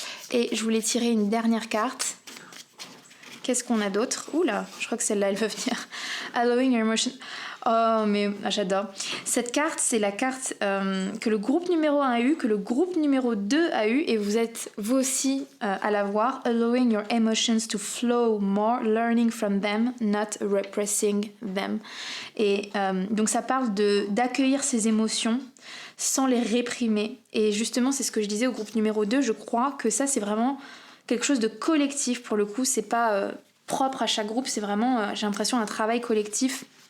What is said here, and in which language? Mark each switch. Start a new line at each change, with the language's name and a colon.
French: Et je voulais tirer une dernière carte. Qu'est-ce qu'on a d'autre? Oula, je crois que celle-là, elle va venir.
English: Allowing your emotion.
French: Oh, mais j'adore. Cette carte, c'est la carte que le groupe numéro 1 a eu, que le groupe numéro 2 a eu, et vous êtes vous aussi à la voir.
English: Allowing your emotions to flow more, learning from them, not repressing them.
French: Et donc ça parle d'accueillir ses émotions sans les réprimer. Et justement, c'est ce que je disais au groupe numéro 2, je crois que ça, c'est vraiment quelque chose de collectif pour le coup, c'est pas propre à chaque groupe, c'est vraiment, j'ai l'impression, un travail collectif.